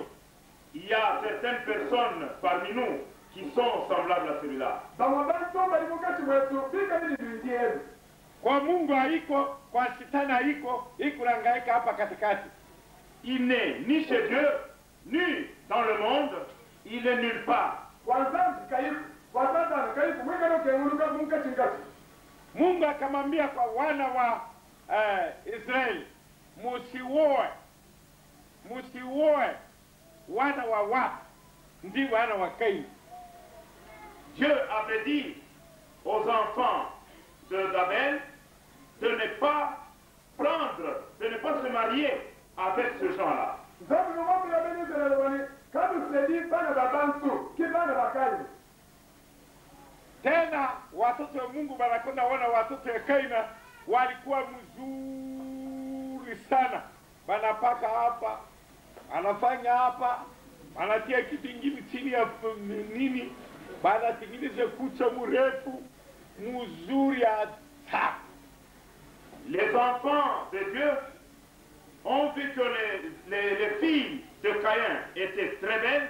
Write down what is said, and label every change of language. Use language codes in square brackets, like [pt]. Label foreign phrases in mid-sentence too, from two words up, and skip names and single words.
[fr] Il y a certaines personnes parmi nous qui sont semblables à celui-là. [sw] Kwa Mungu haiko, kwa shetani haiko, ikurangaika hapa katikati. [fr] Il n'est ni chez Dieu, ni dans le monde, il est nulle part. [sw] Mungu akamwambia kwa wana wa Israeli, musiwoe wana wa watu, ndi wana wa Kaini. [fr] Dieu avait dit aux enfants d'Abel de ne pas prendre, de ne pas se marier avec ce genre-là. [sw] Tena watoto wa Mungu wanakwenda wana watoto ya Kaina walikuwa mzuri sana. Wanapaka hapa, anafanya hapa, anatia kitu kingine chini ya nini, banatengeneza kucha mrefu mzuri ya ta. [fr] Les enfants de Dieu ont vu que les filles de Caïn étaient très belles.